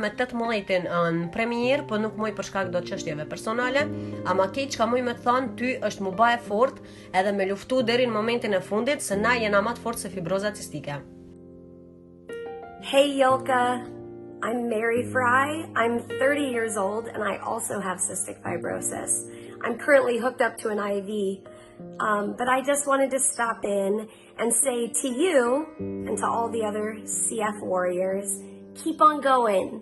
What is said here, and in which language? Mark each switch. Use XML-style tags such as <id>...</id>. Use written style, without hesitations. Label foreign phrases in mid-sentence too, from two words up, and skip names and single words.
<sq>me 18 në premier, po nuk muj për shkak do çështjeve personale, ama keq çka muj me të thonë ty është mu ba e fort edhe me luftu deri në momentin e fundit se na jena më të fortë se fibroza cistike.</sq> <en>Hey Yolka, I'm Mary Fry. I'm 30 years old and I also have cystic fibrosis. I'm currently hooked up to an IV, but I just wanted to stop in and say to you and to all the other CF warriors, keep on going.</en>